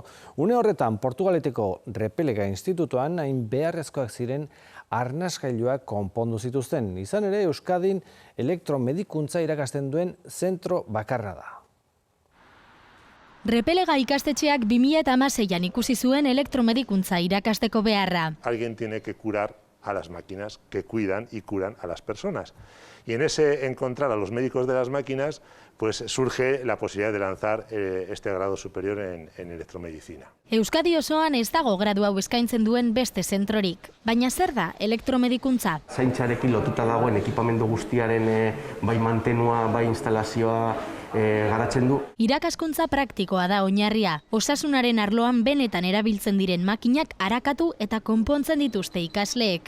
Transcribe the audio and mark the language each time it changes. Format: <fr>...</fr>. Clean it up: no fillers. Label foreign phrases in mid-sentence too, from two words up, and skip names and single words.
<eu>Une horretan Portugaleteko Repelega Institutuan hain beharrezkoak ziren arnasgailuak konpondu zituzten. Izan ere, Euskadin elektromedikuntza irakasten duen zentro bakarra da. Repelega ikastetxeak 2016an ikusi zuen elektromedikuntza irakasteko beharra.</eu> <es>Alguien tiene que curar a las máquinas que cuidan y curan a las personas. Y en ese encontrar a los médicos de las máquinas, pues surge la posibilidad de lanzar este grado superior en electromedicina.</es> <eu>Euskadi osoan ez dago gradu hau eskaintzen duen beste zentrorik. Baina zer da elektromedikuntza? Zaintzarekin lotuta dagoen ekipamendu guztiaren bai mantenua, bai instalazioa garatzen du. Irakaskuntza praktikoa da oinarria. Osasunaren arloan benetan erabiltzen diren makinak arakatu eta konpontzen dituzte ikasleek.</eu>